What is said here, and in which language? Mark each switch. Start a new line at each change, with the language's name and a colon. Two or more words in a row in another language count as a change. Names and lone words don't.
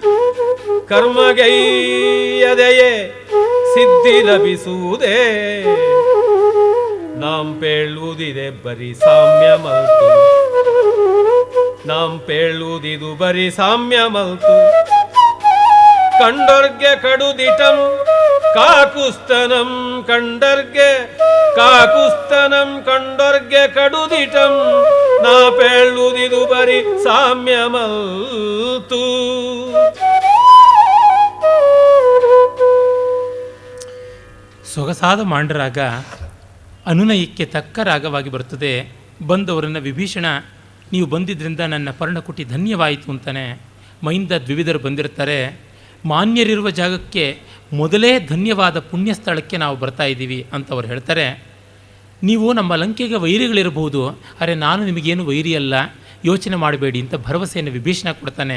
Kannada: ಕರ್ಮಗೈಯದೆಯೇ ಸಿದ್ಧಿ ಲಭಿಸುವುದೇ ನಾಂ ಪೇಳುವುದಿದೆ ಬರೀ ಸಾಮ್ಯ ಮಲ್ತು ನಾಂ ಪೇಳುವುದಿದು ಬರೀ ಸಾಮ್ಯ ಮಲ್ತು ಕಂಡರ್ಗೆ ಕಡುದಿಟಂ ಕಾಕುಸ್ತನಂ ಕಂಡರ್ಗೆ ಕಾಕುಸ್ತನಂ ಕಂಡರ್ಗೆ ಕಡುದಿಟಂ ನಾ ಪೇಳುವುದಿದು ಬರೀ ಸಾಮ್ಯ ಮಲ್ತು. ಸೊಗಸಾದ ಮಾಂಡರಾಗ ಅನುನಯಕ್ಕೆ ತಕ್ಕ ರಾಗವಾಗಿ ಬರುತ್ತದೆ. ಬಂದವರನ್ನು ವಿಭೀಷಣ ನೀವು ಬಂದಿದ್ದರಿಂದ ನನ್ನ ಪರ್ಣಕುಟಿ ಧನ್ಯವಾಯಿತು ಅಂತಾನೆ. ಮೈಂದ ದ್ವಿವಿಧರು ಬಂದಿರ್ತಾರೆ. ಮಾನ್ಯರಿರುವ ಜಾಗಕ್ಕೆ ಮೊದಲೇ ಧನ್ಯವಾದ ಪುಣ್ಯ ಸ್ಥಳಕ್ಕೆ ನಾವು ಬರ್ತಾ ಇದ್ದೀವಿ ಅಂತ ಅವ್ರು ಹೇಳ್ತಾರೆ. ನೀವು ನಮ್ಮ ಲಂಕೆಗೆ ವೈರಿಗಳಿರಬಹುದು, ಅರೆ ನಾನು ನಿಮಗೇನು ವೈರಿ ಅಲ್ಲ, ಯೋಚನೆ ಮಾಡಬೇಡಿ ಅಂತ ಭರವಸೆಯನ್ನು ವಿಭೀಷಣ ಕೊಡ್ತಾನೆ.